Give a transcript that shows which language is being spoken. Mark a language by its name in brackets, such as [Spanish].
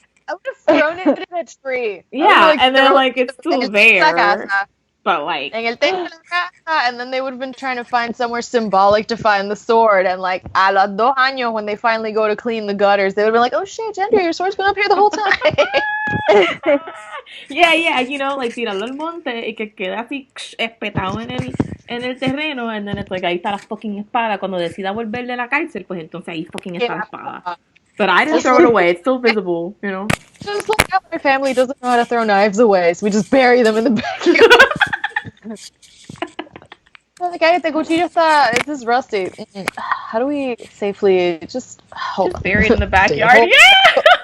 [English] I would have thrown it in a tree. Yeah, and then it's still there. But en el techo de la casa, and then they would have been trying to find somewhere symbolic to find the sword, and like a los 2 años when they finally go to clean the gutters, they would have been like, oh shit, Gendry, your sword's been up here the whole time. [Spanish] Yeah, like tirarlo al monte y que queda así espetado en el terreno, and then it's like, ahí está la fucking espada. Cuando decida volver de la cárcel, pues entonces ahí fucking está la espada. [English] But I didn't throw it away. It's still visible, Just like how my family doesn't know how to throw knives away, so we just bury them in the backyard. Like, the cuchillo this is rusty. How do we safely just bury it in the backyard? Yeah!